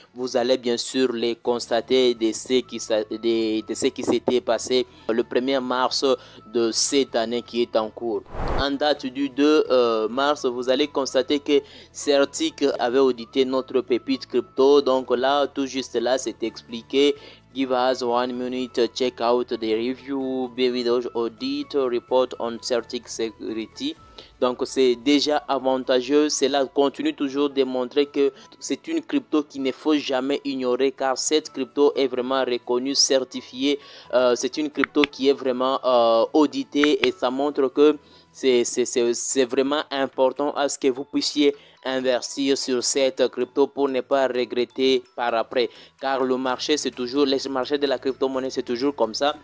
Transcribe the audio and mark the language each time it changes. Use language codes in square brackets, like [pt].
[fr] Vous allez bien sûr les constater de ce qui s'était passé le 1er mars de cette année qui est en cours. En date du 2 mars, vous allez constater que Certic avait audité notre pépite crypto. Donc là, tout juste là, c'est expliqué. [en] Give us 1 minute, check out the review, Baby Doge audit report on Certic security. [fr] Donc c'est déjà avantageux. Cela continue toujours de montrer que c'est une crypto qu'il ne faut jamais ignorer, car cette crypto est vraiment reconnue, certifiée. C'est une crypto qui est vraiment auditée, et ça montre que c'est vraiment important à ce que vous puissiez investir sur cette crypto pour ne pas regretter par après, car le marché c'est toujours, le marché de la crypto-monnaie c'est toujours comme ça.